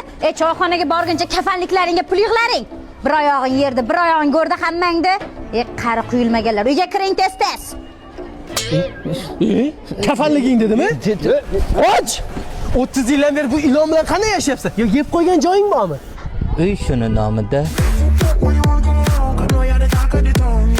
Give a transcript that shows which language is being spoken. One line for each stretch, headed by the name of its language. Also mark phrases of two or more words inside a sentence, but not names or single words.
Uzbek: Choyxonaga borguncha kafanliklaringga pul yig'laring. Bir oyog'ing yerda, bir oyog'ing go'rda hammangda. Qari quyilmaganlar, uyga kiring tez-tez. Kafanliging dedimi? Och! 30 yildan beri bu ilon bilan qanday yashayapsan? Yo, yeb qo'ygan joying bormi? Uy shuni nomida.
English: When you wanna go, I know you're the talk of the talk.